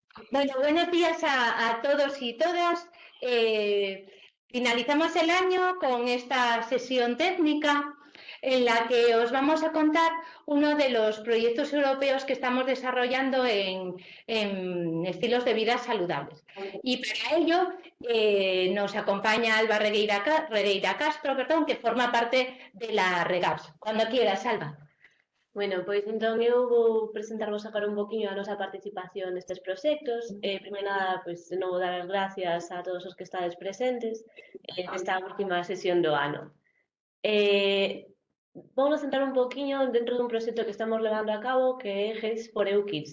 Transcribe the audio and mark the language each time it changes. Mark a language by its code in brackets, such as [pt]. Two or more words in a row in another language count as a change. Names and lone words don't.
[es] Bueno, buenos días a todos y todas. Finalizamos el año con esta sesión técnica en la que os vamos a contar uno de los proyectos europeos que estamos desarrollando en estilos de vida saludables. Y para ello nos acompaña Alba Regueira Castro, perdón, que forma parte de la REGAPS. Cuando quieras, Alba. [gl] Bueno, pois entón eu vou presentarvos agora un poquinho a nosa participación nestes proxectos. Primeiro nada, pois de novo dar as gracias a todos os que estades presentes nesta última sesión do ano. Vamos centrar un poquinho dentro dun proxecto que estamos levando a cabo que é Health for EU Kids.